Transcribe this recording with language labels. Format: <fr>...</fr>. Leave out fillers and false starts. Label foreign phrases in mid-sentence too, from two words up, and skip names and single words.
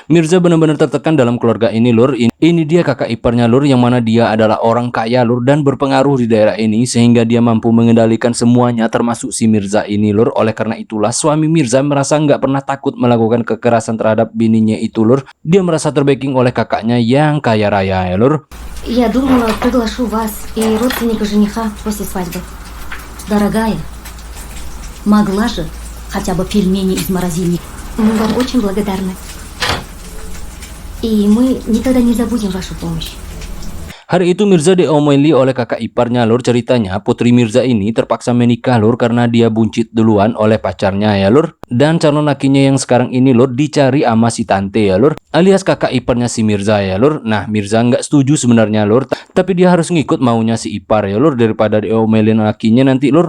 <id>Mirza benar-benar tertekan dalam keluarga ini lur. Ini dia kakak iparnya lur, yang mana dia adalah orang kaya lur dan berpengaruh di daerah ini, sehingga dia mampu mengendalikan semuanya termasuk si Mirza ini lur. Oleh karena itulah suami Mirza merasa nggak pernah takut melakukan kekerasan terhadap bininya itu lur. Dia merasa terbacking oleh kakaknya yang kaya raya ya lur.</id> <ru>Я думала, приглашу вас и родственника жениха после свадьбы. Дорогая, могла же хотя бы пельмени из морозильника. Мы вам очень благодарны. И мы никогда не забудем вашу помощь.</ru> <id>Hari itu Mirza diomeli oleh kakak iparnya lur. Ceritanya putri Mirza ini terpaksa menikah lur karena dia buncit duluan oleh pacarnya ya lur. Dan calon lakinya yang sekarang ini lur dicari ama si tante ya lur, alias kakak iparnya si Mirza ya lur. Nah Mirza nggak setuju sebenarnya lur, tapi dia harus ngikut maunya si ipar ya lur, daripada diomelin lakinya nanti lur.</id>